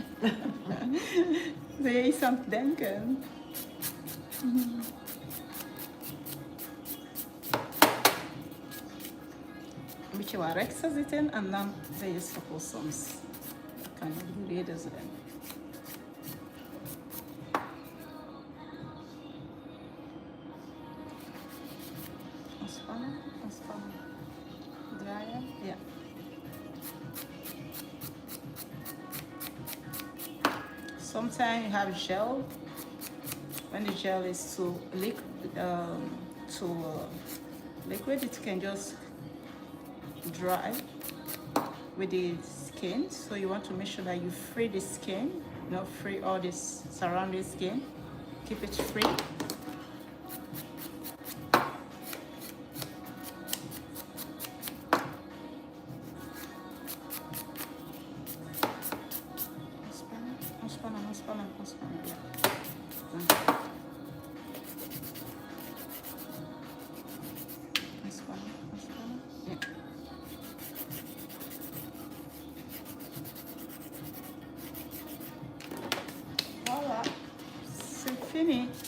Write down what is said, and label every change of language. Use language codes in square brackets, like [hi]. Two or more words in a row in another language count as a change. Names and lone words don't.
[nl] Ben je iets aan het denken? Een beetje wat rechts zitten en dan ben je stoppel soms. Dat kan ook de reden zijn. Ontspannen, ontspannen. Draaien, ja. [en] Sometimes you have gel. When the gel is too liquid, it can just dry with the skin. So you want to make sure that you free the skin, not free all this surrounding skin. Keep it free. [nl] Ontspannen, ja. Ontspannen, ja. [fr] Voilà, c'est fini.